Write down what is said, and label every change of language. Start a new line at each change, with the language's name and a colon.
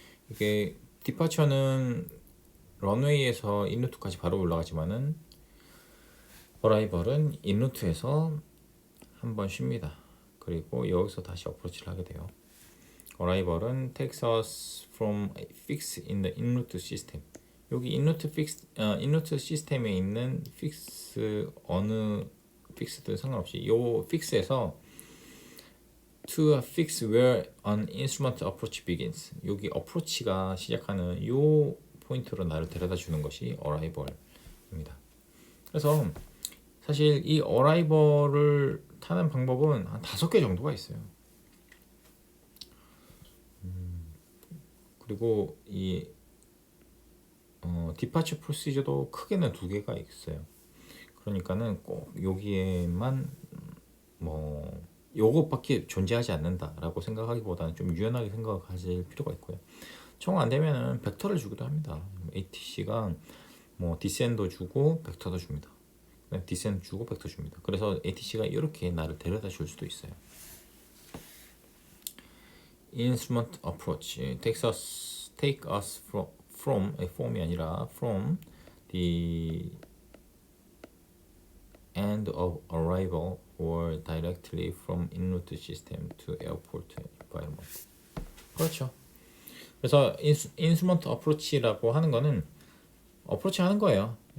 Korean: 이게 디파처는 런웨이에서 인루트까지 바로 올라가지만은 어라이벌은 인루트에서 한번 쉽니다. 그리고 여기서 다시 어프로치를 하게 돼요.
English: 어라이벌은 takes us from a fix in the inroute system.
Korean: 여기 인루트 시스템에 있는 픽스, 어느 픽스든 상관없이 요 픽스에서
English: to a fix where an instrument approach begins.
Korean: 여기 어프로치가 시작하는 요 포인트로 나를 데려다 주는 것이 어라이벌입니다. 그래서 사실 이 어라이벌을 타는 방법은 한 5개 정도가 있어요. 그리고 이 디파처 프로시저도 크게는 2개가 있어요. 그러니까는 꼭 여기에만 뭐 요것밖에 존재하지 않는다라고 생각하기보다는 좀 유연하게 생각하실 필요가 있고요. 정 안 되면은 벡터를 주기도 합니다. ATC가 뭐 디센도 주고 벡터도 줍니다. 디센 주고 벡터 줍니다. 그래서 ATC가 이렇게 나를 데려다 줄 수도 있어요.
English: Instrument approach take us from from
Korean: 이 아니라
English: from the end of arrival or directly from en-route system to airport environment.
Korean: 그렇죠. 그래서 instrument approach라고 하는 거는 어프로치 하는 거예요.